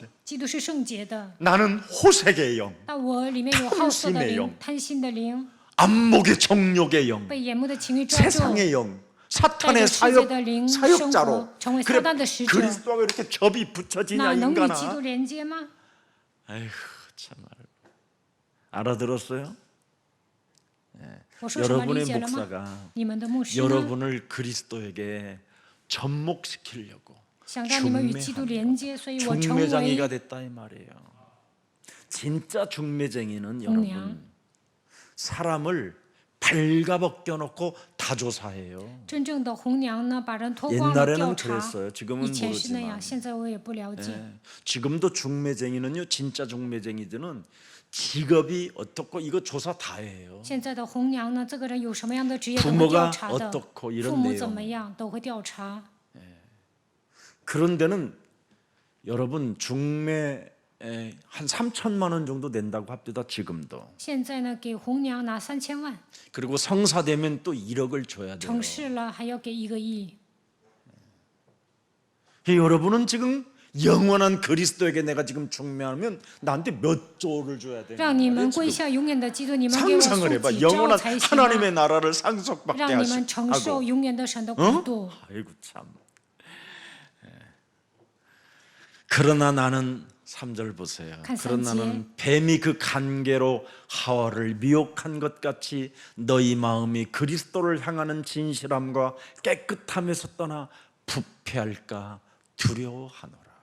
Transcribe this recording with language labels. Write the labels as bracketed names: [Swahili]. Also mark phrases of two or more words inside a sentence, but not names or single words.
[Chinese] 基督是圣洁的， [Korean] 나는 호색의 영, [Chinese] 但我里面有好色的贪心的灵 [Korean] 영 、 [Chinese] 贪心的灵， [Korean] 안목의 정욕의 영, [Chinese] 被眼目的情欲抓住， [Korean] 세상의 영, [Chinese] 带 [Korean] 사탄의 [Chinese] 着世界的灵生 [Korean] 사역자로. [Chinese] 活，成为撒 [Korean] 그래 [Chinese] 旦的使者， [Korean] 그리스도하고 이렇게 접이 붙여지냐 [Chinese] 那能与基 [Korean] 인간아. [Chinese] 督连接吗？ [Korean] 아이고 참 알아들었어요? [Chinese] 我说什么理 [Korean] 여러분의 [Chinese] 解了吗？ [Korean] 목사가 [Chinese] 你们的牧师呢？ [Korean] 여러분을 그리스도에게 접목시키려고 [Chinese] 想让你们与基督连接，所以我成 [Korean] 중매장이가 [Chinese] 为 [Korean] 됐다 이 말이에요. 진짜 중매쟁이는 공양. 여러분 사람을 발가벗겨 놓고 다조사해요. [Chinese] 真正的红娘呢，把人脱光了调 [Korean] 옛날에는 [Chinese] 查。 [Korean] 그랬어요. 지금은 [Chinese] 以前是那 [Korean] 모르지만. [Chinese] 样，现在我也不了解。 [Korean] 예. 지금도 중매쟁이는요. 진짜 중매쟁이들은 직업이 어떻고 이거 조사 다 해요. [Chinese] 现在的红娘呢，这个人有什么样的职业都会 [Korean] 부모가 [Chinese] 调查的， [Korean] 어떻고 [Chinese] 父 [Korean] 이런 [Chinese] 母怎么 [Korean] 내용. [Chinese] 样都会调查。 [Korean] 그런 데는 여러분 중매 한 3천만 원 정도 낸다고 합니다. 지금도. [Chinese] 现在呢，给红娘拿3000万， [Korean] 그리고 성사 되면 또 1억을 줘야 돼요. [Chinese] 成事了还要给1个亿。 [Korean] 여러분은 지금 영원한 그리스도에게 내가 지금 중매하면 나한테 몇 조를 줘야 되는 [Chinese] 让你们 [Korean] 거예요. [Chinese] 跪 [Korean] 지금. [Chinese] 下永远的基督，你们给我 [Korean] 상상을 [Chinese] 数 [Korean] 해봐. [Chinese] 几招 [Korean] 영원한 [Chinese] 才行啊？ [Korean] 하나님의 나라를 상속받게 [Chinese] 让你们承受 [Korean] 하고. [Chinese] 永远的神的国度。 [Korean] 아이고 참. 예. 그러나 나는 3절 보세요. 간 그러나 삼지에. 나는 뱀이 그 간계로 하와를 미혹한 것 같이 너희 마음이 그리스도를 향하는 진실함과 깨끗함에서 떠나 부패할까 두려워하노라.